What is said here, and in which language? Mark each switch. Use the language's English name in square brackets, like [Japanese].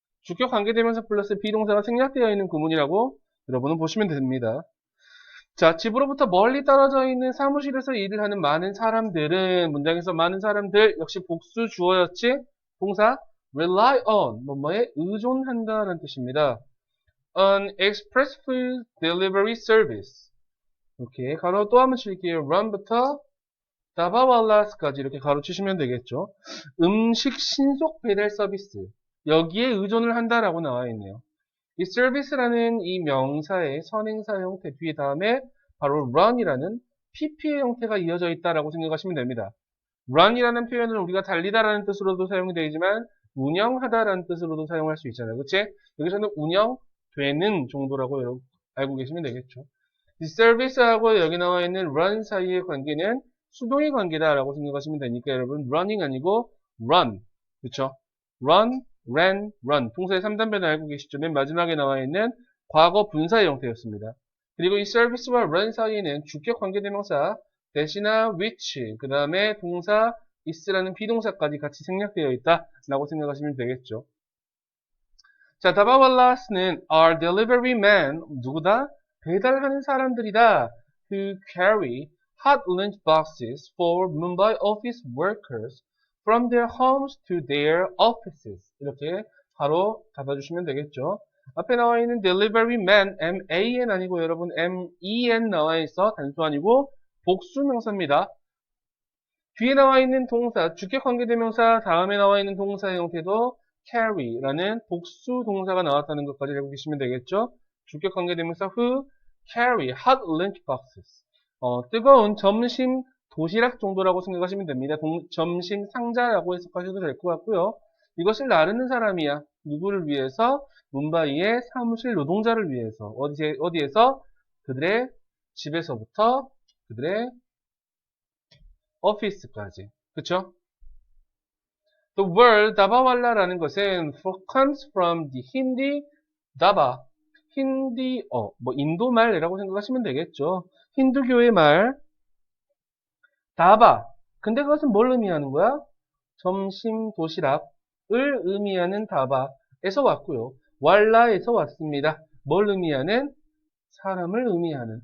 [Korean] 주격 관계대명사 플러스 비동사가 생략되어 있는 구문이라고 여러분은 보시면 됩니다. 자, 집으로부터 멀리 떨어져 있는 사무실에서 일을 하는 많은 사람들은, 문장에서 많은 사람들 역시 복수 주어였지? 동사 rely on, 뭐뭐에 의존한다는 뜻입니다. [English] An express food delivery service. [Korean] 이렇게 가로 또 한번 칠게요. run부터 다바왈라스까지 이렇게 가로 치시면 되겠죠. 음식 신속 배달 서비스. 여기에 의존을 한다라고 나와 있네요. 이 service라는 이 명사의 선행사 형태 뒤에 다음에 바로 run이라는 pp의 형태가 이어져 있다라고 생각하시면 됩니다. run이라는 표현은 우리가 달리다라는 뜻으로도 사용이 되지만 운영하다라는 뜻으로도 사용할 수 있잖아요. 그치? 여기서는 운영되는 정도라고 여러분 알고 계시면 되겠죠. 이 service하고 여기 나와 있는 run 사이의 관계는 수동의 관계다라고 생각하시면 되니까 여러분 running 아니고 run. 그쵸? run, ran, run. 동사의 3단변을 알고 계시죠? 맨 마지막에 나와 있는 과거 분사의 형태였습니다. 그리고 이 service와 run 사이에는 주격 관계대명사 대시나 which, 그 다음에 동사 is라는 비동사까지 같이 생략되어 있다라고 생각하시면 되겠죠. 자, 다바왈라스는 [English] are delivery men, [Korean] 누구다? 배달하는 사람들이다. [English] who carry hot lunch boxes for Mumbai office workers from their homes to their offices. [Korean] 이렇게 바로 잡아주시면 되겠죠. 앞에 나와 있는 delivery man, M-A-N 아니고 여러분 M-E-N 나와 있어. 단수 아니고 복수명사입니다. 뒤에 나와 있는 동사, 주격 관계대명사 다음에 나와 있는 동사의 형태도 carry라는 복수 동사가 나왔다는 것까지 알고 계시면 되겠죠. 주격 관계대명사 [English] who carry hot lunch boxes. [Korean] 뜨거운 점심 도시락 정도라고 생각하시면 됩니다. 점심 상자라고 해석하셔도 될 것 같고요. 이것을 나르는 사람이야. 누구를 위해서? 뭄바이의 사무실 노동자를 위해서. 어디에서? 그들의 집에서부터 그들의 오피스까지. 그쵸? [English] The word [Korean] 다바왈라라는 것은 [English] comes from the Hindi 다바. [Korean] 힌디어, 인도말이라고 생각하시면 되겠죠. 힌두교의 말, 다바. 근데 그것은 뭘 의미하는 거야? 점심 도시락을 의미하는 다바에서 왔고요. 왈라에서 왔습니다. 뭘 의미하는? 사람을 의미하는.